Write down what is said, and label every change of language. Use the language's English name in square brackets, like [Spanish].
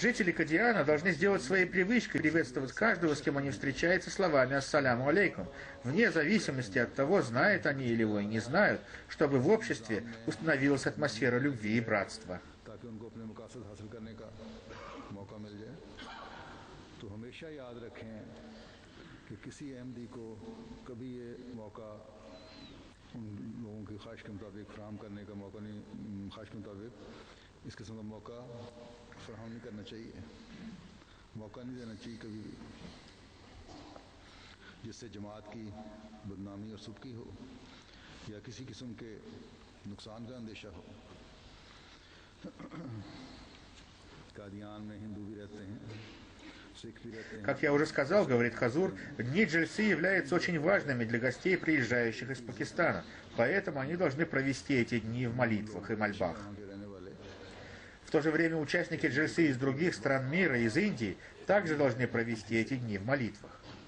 [Russian] Жители Кадьяна должны сделать своей привычкой приветствовать каждого, с кем они встречаются, словами «Ассаляму алейкум», вне зависимости от того, знают они или его и не знают, чтобы в обществе установилась атмосфера любви и братства. [Hindi] ताकि उनको अपने मकासद हासिल करने का मौका मिल जाए। तो हमेशा याद रखें कि किसी अहमदी को कभी ये मौका उन लोगों की ख्वाहिश के मुताबिक फराहम करने का मौका नहीं, ख्वाहिश के मुताबिक इस किस्म का मौका फराहम नहीं करना चाहिए, मौका नहीं देना चाहिए कभी भी, जिससे जमात की बदनामी और सुबकी हो या किसी किस्म के नुकसान का अंदेशा हो। कादियान में हिंदू भी रहते हैं, सिख भी रहते हैं। [Russian] Как я уже сказал, говорит Хазур, дни джальсы являются очень важными для гостей, приезжающих из Пакистана, поэтому они должны провести эти дни в молитвах и мольбах. [Hindi] वहाँ के रहने वाले [Russian] В то же время участники джальсы из других стран мира, из Индии, также должны провести эти дни в молитвах.